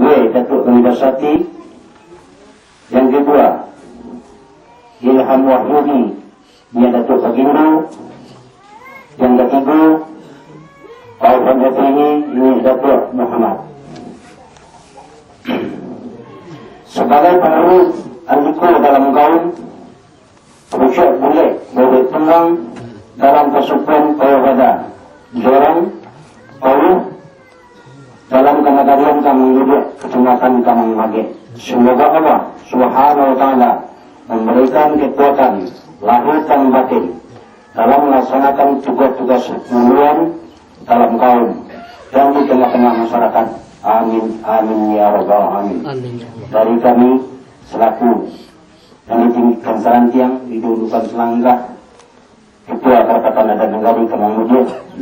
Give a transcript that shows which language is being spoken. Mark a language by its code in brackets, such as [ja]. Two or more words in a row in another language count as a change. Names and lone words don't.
[id] Datuk Universiti, yang kedua Ilham Wahyudi dia Datuk Bagindo, yang ketiga Paufan ini Datuk Muhammad. Sebagai penerus Andiko dalam kaum, Rusyad boleh tenggang dalam kesukuan Payawada, Jorong, Pauluh dalam kenegarian Kamang Yudik, Kecamatan Kamang Mage. Semoga [ar] الله سبحانه وتعالى [id] memberikan kekuatan lahir dan batin dalam melaksanakan tugas-tugas mulian dalam kaum dan di tengah-tengah masyarakat. [ar] آمين آمين يا رب العالمين. [id] Dari kami selaku Panitia Kansarantiang didudukan selangkah Ketua Kerapatan Adat Nagari Kemang Mulia Z.